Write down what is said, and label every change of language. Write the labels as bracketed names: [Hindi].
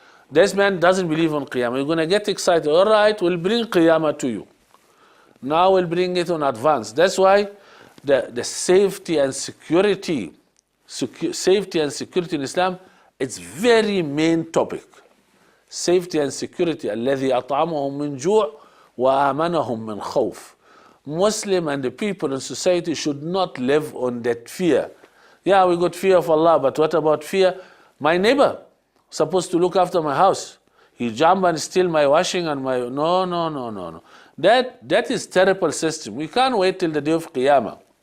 [English] This man doesn't believe on Qiyamah. You're going to get excited. All right, we'll bring Qiyamah to you. Now we'll bring it on advance. That's why the safety and security in Islam, it's very main topic. Safety and security. [Arabic] الذي أطعمهم من جوع وآمنهم من خوف. [English] Muslim and the people in society should not live on that fear. Yeah, we got fear of Allah, but what about fear? My neighbor supposed to look after my house. He jump and steal my washing and my... No. That is terrible system. We can't wait till the day of Qiyamah.